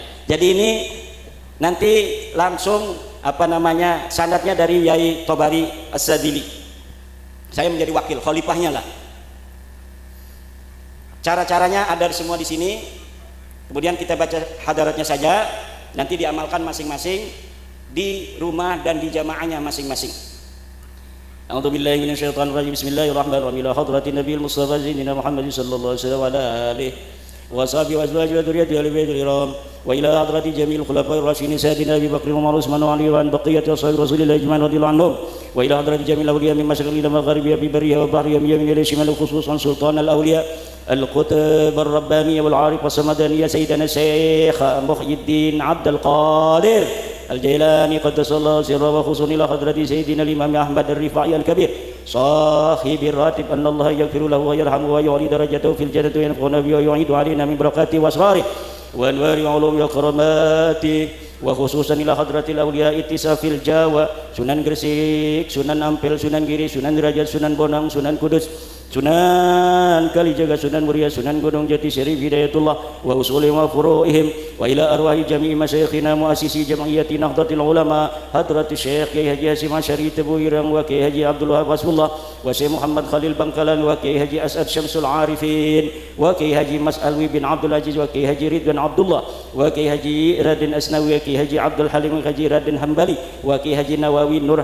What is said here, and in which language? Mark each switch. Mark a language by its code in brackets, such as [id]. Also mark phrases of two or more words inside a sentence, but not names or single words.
[id] Jadi ini nanti langsung sanadnya dari Yai Tobari As-Sadili. Saya menjadi wakil, khalifahnya lah. Cara-caranya ada semua di sini. Kemudian kita baca hadaratnya saja, nanti diamalkan masing-masing di rumah dan di jamaahnya masing-masing. [ar] أعوذ بالله من الشيطان الرجيم. بسم الله الرحمن الرحيم. إلى حضرة النبي المصطفى سيدنا محمد صلى الله عليه وسلم وعلى آله وصحبه وأزواجه وذرياته أهل البيت الكرام وإلى حضرة جميع الخلفاء الراشدين سيدنا أبي بكر وعمر عثمان وعلي وبقية أصحاب رسول الله أجمعين رضي الله عنهم وإلى حضرة جميع الأولياء من مشارق إلى مغارب ببرها وبحرها من يمين إلى شمال خصوصا سلطان الأولياء القطب الرباني والعارف الصمداني سيدنا شيخ محيي الدين عبد القادر الجيلاني قدس الله سره خصوص إلى حضرة سيدنا إمام أحمد الرفاعي الكبير صاحب الراتب أن الله يغفر له ويرحم ويعلي درجاته في الجنة وينفعنا به ويعيد علينا من بركاته وأسراره وأنواره وعلومه وكراماته وخصوصا إلى حضرة الأولياء اتصاف الجاوة، Sunan Gresik، Sunan Ampel، Sunan Giri، Sunan Derajat، Sunan Bonang، Sunan Kudus, Sunan Kalijaga, Sunan Muria, Sunan Gunung Jati, شريف هداية الله وأصولهم وفروعهم وإلى أرواح جميع مشايخنا مؤسسي جمعية نهضة العلماء حضرة الشيخ Kiai Haji Hasyim Asy'ari Tebu Ireng و Kiai Haji Abdul Wahab Hasbullah والشيخ محمد خليل Bangkalan و Kiai Haji As'ad Syamsul Arifin wa Kiai Haji Mas Alwi bin Abdul Aziz wa Kiai Haji Ridwan Abdullah wa Kiai Haji Raden Asnawi wa Kiai Haji Abdul Halim wa Haji Raden Hambali wa Kiai Haji Nawawi Nur